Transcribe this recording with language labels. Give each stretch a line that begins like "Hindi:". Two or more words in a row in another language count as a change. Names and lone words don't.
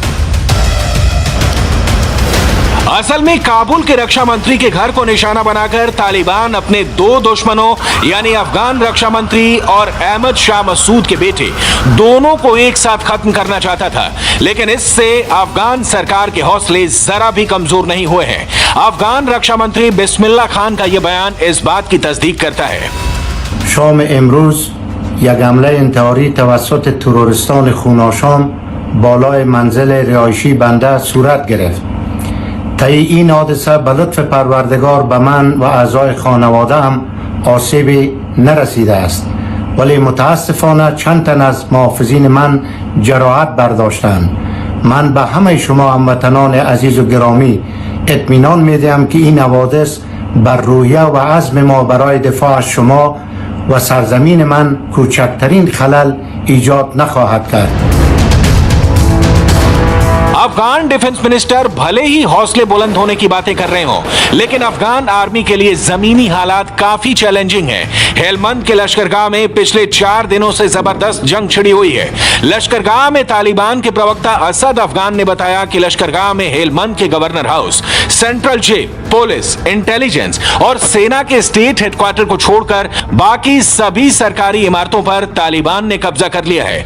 Hindi: असल में काबुल के रक्षा मंत्री के घर को निशाना बनाकर तालिबान अपने दो दुश्मनों यानी अफगान रक्षा मंत्री और अहमद शाह मसूद के बेटे दोनों को एक साथ खत्म करना चाहता था, लेकिन इससे अफगान सरकार के हौसले जरा भी कमजोर नहीं हुए हैं। अफगान रक्षा मंत्री बिस्मिल्लाह खान का यह बयान इस बात की तस्दीक करता है।
Persian: شام امروز یک حمله انتحاری توسط تروریستان خوناشام بالای منزل رهایشی بنده صورت گرفت. طی این حادثه به لطف پروردگار به من و اعضای خانواده هم آسیبی نرسیده است، ولی متاسفانه چند تن از محافظین من جراحت برداشتند. من به همه شما هموطنان عزیز و گرامی اطمینان میدهم که این حوادث بر روحیه و عزم ما برای دفاع از شما و سرزمین من کوچکترین خلل ایجاد نخواهد کرد.
Hindi: अफगान
English: defense minister
Hindi: भले ही हौसले बुलंद होने की बातें कर रहे हों, लेकिन अफगान आर्मी के लिए जमीनी हालात काफी चैलेंजिंग हैं। हेलमंद के लश्करगाह में पिछले 4 दिनों से जबरदस्त जंग छिड़ी हुई है। लश्करगाह में तालिबान के प्रवक्ता असद अफगान ने बताया कि लश्करगाह में हेलमंद के
English: governor house, central jail,
Hindi: पुलिस, इंटेलिजेंस और सेना के
English: state headquarter
Hindi: को छोड़कर बाकी सभी सरकारी इमारतों पर तालिबान ने कब्जा कर लिया है।